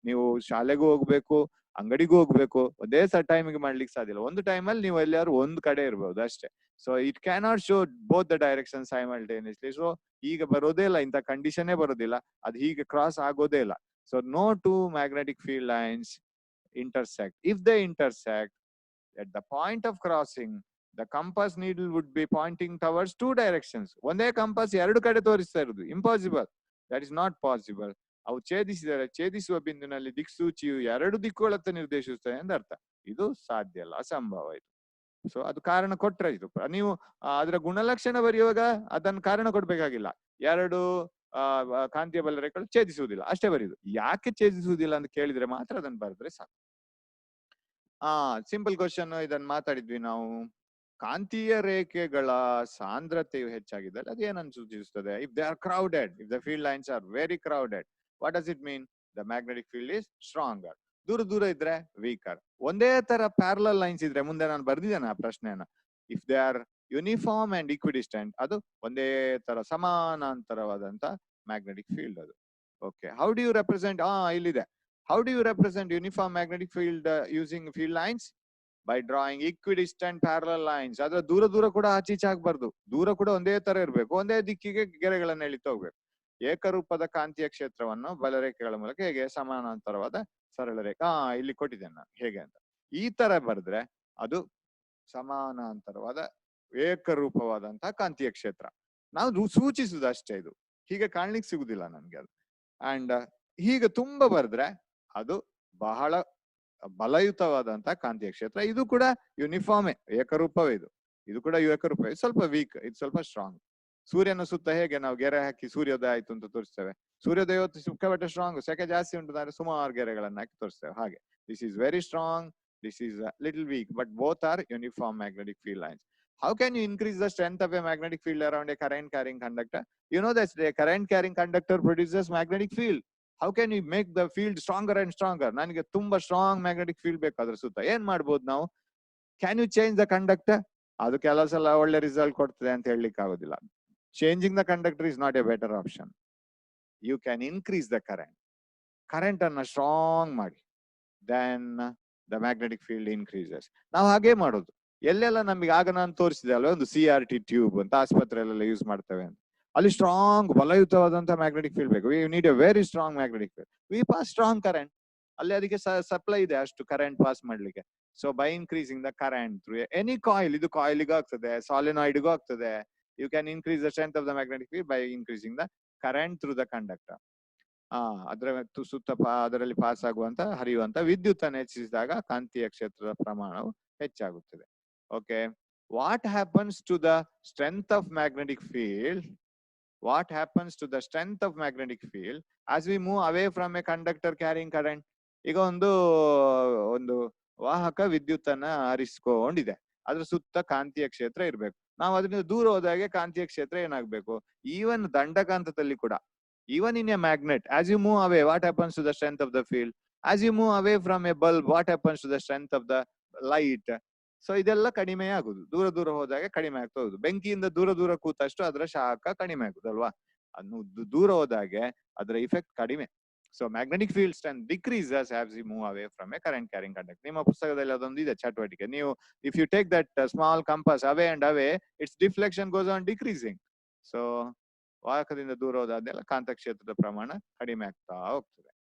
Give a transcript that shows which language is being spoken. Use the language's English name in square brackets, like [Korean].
[Kannada] ನೀವು ಶಾಲೆಗೂ ಹೋಗ್ಬೇಕು, ಅಂಗಡಿಗೂ ಹೋಗ್ಬೇಕು, ಒಂದೇ ಟೈಮಿಗೆ ಮಾಡ್ಲಿಕ್ಕೆ ಸಾಧ್ಯ ಇಲ್ಲ. ಒಂದು ಟೈಮಲ್ಲಿ ನೀವು ಎಲ್ಲಾರು ಒಂದ್ ಕಡೆ ಇರ್ಬೋದು ಅಷ್ಟೇ. [English] So it cannot show both the direction simultaneously. [Kannada] So ಈಗ ಬರೋದೇ ಇಲ್ಲ, ಇಂಥ ಕಂಡೀಷನ್ನೇ ಬರೋದಿಲ್ಲ, ಅದು ಹೀಗೆ ಕ್ರಾಸ್ ಆಗೋದೇ ಇಲ್ಲ. [English] So no two magnetic field lines intersect. If they intersect, at the point of crossing, the compass needle would be pointing towards two directions. [Kannada] ಒಂದೇ ಕಂಪಾಸ್ ಎರಡು ಕಡೆ ತೋರಿಸ್ತಾ ಇರುದು. Impossible. [English] That is not possible. [Kannada] ಅವು ಛೇದಿಸಿದರೆ ಛೇದಿಸುವ ಬಿಂದುವಿನಲ್ಲಿ ದಿಕ್ಸೂಚಿಯು ಎರಡು ದಿಕ್ಕುಗಳತ್ತ ನಿರ್ದೇಶಿಸುತ್ತದೆ ಅಂತ ಅರ್ಥ. ಇದು ಸಾಧ್ಯ ಅಲ್ಲ, ಅಸಂಭವ ಇದು. ಸೊ ಅದು ಕಾರಣ ಕೊಟ್ರೆ ಇದು. ನೀವು ಅದರ ಗುಣಲಕ್ಷಣ ಬರೆಯುವಾಗ ಅದನ್ನು ಕಾರಣ ಕೊಡ್ಬೇಕಾಗಿಲ್ಲ. ಎರಡು ಕಾಂತೀಯ ಬಲರೇಖೆಗಳು ಛೇದಿಸುವುದಿಲ್ಲ ಅಷ್ಟೇ ಬರೆಯುದು. ಯಾಕೆ ಛೇದಿಸುವುದಿಲ್ಲ ಅಂತ ಕೇಳಿದ್ರೆ ಮಾತ್ರ ಅದನ್ನು ಬರೆದ್ರೆ ಸಾಕು. [English] simple question, [Kannada] ಇದನ್ನ ಮಾತಾಡಿದ್ವಿ ನಾವು. ಕಾಂತೀಯ ರೇಖೆಗಳ ಸಾಂದ್ರತೆಯು ಹೆಚ್ಚಾಗಿದ್ದರೆ ಅದು ಏನನ್ನು ಸೂಚಿಸುತ್ತದೆ? [English] If they are crowded, if the field lines are very crowded, what does it mean? The magnetic field is stronger. [Kannada] ದೂರ ಇದ್ರೆ [English] Weaker. [Kannada] ಒಂದೇ ತರ ಪ್ಯಾರಲಲ್ ಲೈನ್ಸ್ ಇದ್ರೆ, ಮುಂದೆ ನಾನು ಬರ್ದಿದ್ದೇನೆ ಆ ಪ್ರಶ್ನೆಯನ್ನ, [English] if they are uniform and equidistant, [Kannada] ಅದು ಒಂದೇ ತರ ಸಮಾನಾಂತರವಾದಂತ ಮ್ಯಾಗ್ನೆಟಿಕ್ ಫೀಲ್ಡ್ ಅದು. [English] Okay, how do you represent? [Kannada] ಇಲ್ಲಿದೆ. [English] How do you represent uniform magnetic field using field lines? By drawing equidistant parallel lines. [Kannada] ಅದರ ದೂರ ಕೂಡ ಆಚೀಚೆ ಆಗ್ಬಾರ್ದು. ದೂರ ಕೂಡ ಒಂದೇ ತರ ಇರಬೇಕು, ಒಂದೇ ದಿಕ್ಕಿಗೆ ಗೆರೆಗಳನ್ನ ಎಳಿತಾ ಹೋಗ್ಬೇಕು. ಏಕರೂಪದ ಕಾಂತೀಯ ಕ್ಷೇತ್ರವನ್ನು ಬಲರೇಖೆಗಳ ಮೂಲಕ ಹೇಗೆ ಸಮಾನಾಂತರವಾದ ಸರಳ ರೇಖೆ, ಇಲ್ಲಿ ಕೊಟ್ಟಿದ್ದೇನೆ ನಾನು ಹೇಗೆ ಅಂತ. ಈ ತರ ಬರೆದ್ರೆ ಅದು ಸಮಾನಾಂತರವಾದ ಏಕರೂಪವಾದಂತಹ ಕಾಂತೀಯ ಕ್ಷೇತ್ರ. ನಾವು ಸೂಚಿಸುದು ಅಷ್ಟೇ. ಇದು ಹೀಗೆ ಕಾಣ್ಲಿಕ್ಕೆ ಸಿಗುದಿಲ್ಲ ನನ್ಗೆ ಅದು. ಅಂಡ್ ಹೀಗೆ ತುಂಬಾ ಬರೆದ್ರೆ ಅದು ಬಹಳ ಬಲಯುತವಾದಂತಹ ಕಾಂತೀಯ ಕ್ಷೇತ್ರ. ಇದು ಕೂಡ ಯೂನಿಫಾರ್ಮೇ, ಏಕರೂಪವೇ ಇದು. ಇದು ಕೂಡ ಏಕರೂಪ. ಸ್ವಲ್ಪ ವೀಕ್, ಇದು ಸ್ವಲ್ಪ ಸ್ಟ್ರಾಂಗ್. ಸೂರ್ಯನ ಸುತ್ತ ಹೇಗೆ ನಾವು ಗೆರೆ ಹಾಕಿ ಸೂರ್ಯೋದಯ ಆಯ್ತು ಅಂತ ತೋರಿಸ್ತೇವೆ, ಸೂರ್ಯೋದಯ ಸಿಕ್ಕಾಪಟ್ಟೆ ಸ್ಟ್ರಾಂಗ್. ಸೆಕೆ ಜಾಸ್ತಿ ಉಂಟು ಅಂದ್ರೆ ಸುಮಾರು ಗೆರೆಗಳನ್ನ ಹಾಕಿ ತೋರಿಸ್ತೇವೆ. ಹಾಗೆ [English] This is very strong, this is little weak, but both are uniform magnetic field lines. How can you increase the strength of a magnetic field around a current carrying conductor? You know that a current carrying conductor produces magnetic field. How can you make the field stronger and stronger? [Kannada] ನನಗೆ ತುಂಬಾ strong magnetic field ಬೇಕು ಅದ್ರ ಸುತ್ತ. ಏನ್ ಮಾಡ್ಬೋದು ನಾವು? [English] Can you change the conductor? [Kannada] ಅದು ಕೆಲವು ಸಲ ಒಳ್ಳೆ ರಿಸಲ್ಟ್ ಕೊಡ್ತದೆ ಅಂತ ಹೇಳಲಿಕ್ಕೆ ಆಗೋದಿಲ್ಲ. [English] Changing the conductor is not a better option. You can increase the current [Kannada] ಅನ್ನ ಸ್ಟ್ರಾಂಗ್ ಮಾಡಿ, [English] Then the magnetic field increases. [Kannada] ನಾವು ಹಾಗೆ ಮಾಡೋದು. ಎಲ್ಲೆಲ್ಲ ನಮಗೆ ಆಗ ನಾನು ತೋರಿಸಿದೆ ಅಲ್ವ, ಒಂದು CRT ಟ್ಯೂಬ್ ಅಂತ ಆಸ್ಪತ್ರೆಯಲ್ಲೆಲ್ಲ ಯೂಸ್ ಮಾಡ್ತೇವೆ ಅಂತ. ಅಲ್ಲಿ ಸ್ಟ್ರಾಂಗ್ ಬಲಯುತವಾದಂತಹ ಮ್ಯಾಗ್ನೆಟಿಕ್ ಫೀಲ್ಡ್ ಬೇಕು. [English] We need a very strong magnetic field. We pass strong current. [Kannada] ಅಲ್ಲಿ ಅದಕ್ಕೆ ಸಪ್ಲೈ ಇದೆ ಅಷ್ಟು ಕರೆಂಟ್ ಪಾಸ್ ಮಾಡ್ಲಿಕ್ಕೆ. [English] so by increasing the current through any coil, [Kannada] ಇದು ಕಾಯಿಲ್ಗೂ ಆಗ್ತದೆ, ಸಾಲಿನಾಯ್ಡ್ಗೂ ಆಗ್ತದೆ. [English] You can increase the strength of the magnetic field by increasing the current through the conductor. [Kannada] ಅದರ ಸುತ್ತ ಅದರಲ್ಲಿ ಪಾಸ್ ಆಗುವಂತ ಹರಿಯುವಂತ ವಿದ್ಯುತ್ ಅನ್ನು ಹೆಚ್ಚಿಸಿದಾಗ ಕಾಂತೀಯ ಕ್ಷೇತ್ರದ ಪ್ರಮಾಣವು ಹೆಚ್ಚಾಗುತ್ತದೆ. [English] Okay, what happens to the strength of magnetic field? What happens to the strength of magnetic field as we move away from a conductor carrying current? [Kannada] ಈಗ ಒಂದು ವಾಹಕ ವಿದ್ಯುತ್ ಅನ್ನ ಹರಿಸ್ಕೊಂಡಿದೆ, ಅದ್ರ ಸುತ್ತ ಕಾಂತೀಯ ಕ್ಷೇತ್ರ ಇರ್ಬೇಕು. ನಾವು ಅದರಿಂದ ದೂರ ಹೋದಾಗೆ ಕಾಂತೀಯ ಕ್ಷೇತ್ರ ಏನಾಗ್ಬೇಕು? [English] even [Kannada] ದಂಡಕಾಂತದಲ್ಲಿ ಕೂಡ, [English] even in a magnet, as you move away, what happens to the strength of the field? As you move away from a bulb, what happens to the strength of the light? [Kannada] So ಇದೆಲ್ಲ ಕಡಿಮೆ ಆಗುದು. ದೂರ ಹೋದಾಗ ಕಡಿಮೆ ಆಗ್ತಾ ಹೋಗುದು. ಬೆಂಕಿಯಿಂದ ದೂರ ಕೂತಷ್ಟು ಅದರ ಶಾಖ ಕಡಿಮೆ ಆಗುದಲ್ವಾ? ಅನ್ನು ದೂರ ಹೋದಾಗೆ ಅದರ ಇಫೆಕ್ಟ್ ಕಡಿಮೆ. [English] So magnetic field strength decreases as we move away from a current carrying conductor. [Kannada] ನಿಮ್ಮ ಪುಸ್ತಕದಲ್ಲಿ ಅದೊಂದು ಇದೆ ಚಟುವಟಿಕೆ. ನೀವು [English] If you take that small compass away and away, its deflection goes on decreasing. [Kannada] So ವಾಹಕದಿಂದ ದೂರ ಹೋದಾಗೆಲ್ಲ ಕಾಂತಕ್ಷೇತ್ರದ ಪ್ರಮಾಣ ಕಡಿಮೆ ಆಗ್ತಾ ಹೋಗ್ತದೆ.